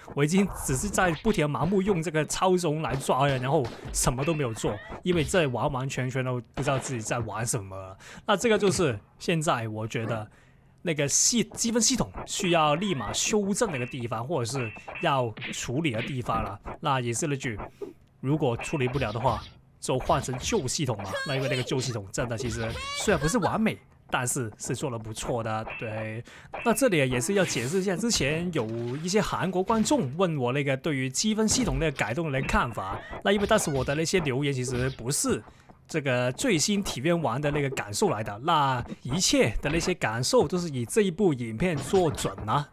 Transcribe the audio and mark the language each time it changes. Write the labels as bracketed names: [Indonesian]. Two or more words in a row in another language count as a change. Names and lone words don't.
[Chinese] 我已經只是在不停的盲目用這個超中来抓人，然後什麼都沒有做，因為這完完全全都不知道自己在玩什麼了。那這個就是現在我覺得那個積分系統需要立馬修正的一個地方，或者是要處理的地方了。那也是那句，如果處理不了的話，就換成舊系統嘛。那因為那個舊系統真的其實雖然不是完美，但是做得不錯的。對，那這裡也是要解釋一下，之前有一些韓國觀眾問我那個對於積分系統那個改動的看法。那因為當時我的那些留言其實不是這個最新體驗完的那個感受來的，那一切的那些感受都是以這一部影片做準啊。